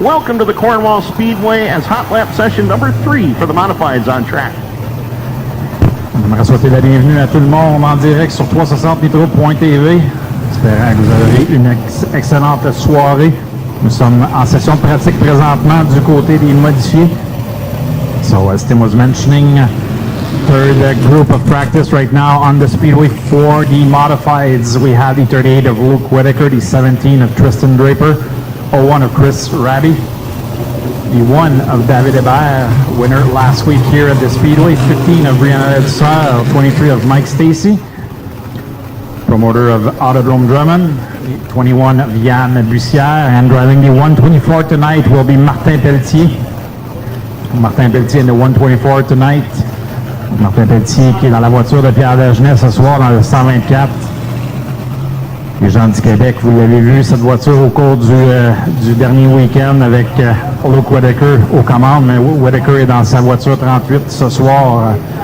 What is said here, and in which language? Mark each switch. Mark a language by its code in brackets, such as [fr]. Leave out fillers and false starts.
[en] Welcome to the Cornwall Speedway as hot lap session number 3 for the modifieds on track. [fr] On aimerait souhaiter la bienvenue à tout le monde en direct sur 360nitro.tv. Espérant que vous avez une excellente soirée. Nous sommes en session de pratique présentement du côté des modifiés. [en] So as Tim was mentioning, third group of practice right now on the speedway for the modifieds. We have the 38 of Luke Whitaker, the 17 of Tristan Draper, 01 of Chris Raby, the 1 of David Hébert, winner last week here at the speedway, 15 of Brianna Edsar, 23 of Mike Stacy, promoter of Autodrome Drummond, 21 of Yann Bussière, and driving the 124 tonight will be Martin Pelletier. Martin Pelletier in the 124 tonight. [fr] Martin Pelletier qui est dans la voiture de Pierre Dagenet ce soir dans le 124. Les gens du Québec, vous l'avez vu, cette voiture au cours du dernier week-end avec Luke Whitaker aux commandes, mais Whitaker est dans sa voiture 38 ce soir.